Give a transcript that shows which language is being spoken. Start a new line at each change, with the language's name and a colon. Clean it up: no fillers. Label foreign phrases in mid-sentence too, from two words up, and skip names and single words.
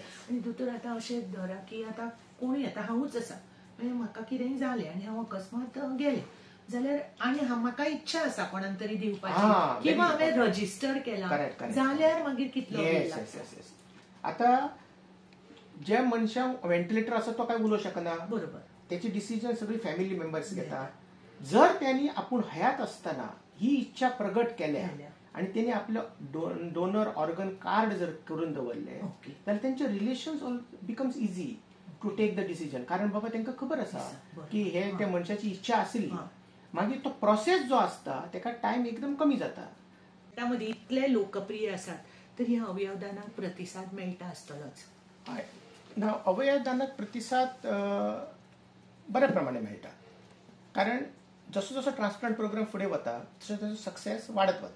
Konkani: आनी दोतोर आतां अशें धरा की आतां कोणूय येता हांवूच आसा म्हणजे म्हाका कितेंय जालें आनी हांव अकस्मात गेलें जाल्यार आनी म्हाका इच्छा आसा कोणाक तरी दिवपाची किंवा हांवें रजिस्टर केला जाल्यार मागीर कितलो वेळ लागता. आता ज्या मनशाक व्हेंटिलेटर आसा तो काय उलोवंक शकना. बरोबर त्याची डिसिजन सगळी
English: family members
Konkani: घेतात. जर त्यांनी आपूण हयात असताना ही इच्छा प्रगट केल्या आणि त्यांनी आपलं
English: donor organ card
Konkani: जर करून दवरले जाल्यार त्यांचे
English: relations becomes easy to take the decision.
Konkani: कारण बाबा त्यांना खबर आसा की हे त्या मनशाची इच्छा आसली मागीर तो प्रोसेस जो असता तेका टाइम एकदम कमी जाता. त्यामध्ये इतले लोकप्रिय आसात तरी अवयवदानाक प्रतिसाद मेळटा आसतलोच. अवयवदानाक प्रतिसाद बऱ्या प्रमाणे मेळटा कारण जसो जसो
English: transplant program
Konkani: फुडें वता तसो तसो सक्सेस वाडत वता.